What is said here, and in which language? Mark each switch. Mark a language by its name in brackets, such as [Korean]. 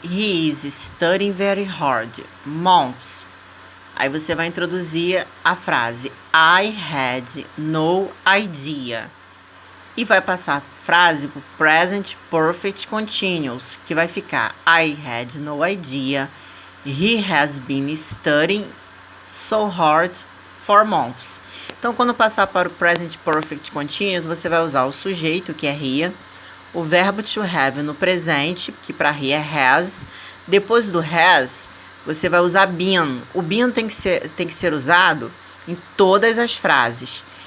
[English] He is studying very hard. Months. [Portuguese] Aí você vai introduzir a frase [English] I had no idea. [Portuguese] E vai passar a frase para o Present Perfect Continuous, que vai ficar [English] I had no idea. He has been studying so hard for months. [Portuguese] Então, quando passar para o Present Perfect Continuous, você vai usar o sujeito, que é he, o verbo to have no presente, que para he é has. Depois do has, você vai usar been. O been tem que ser usado em todas as frases.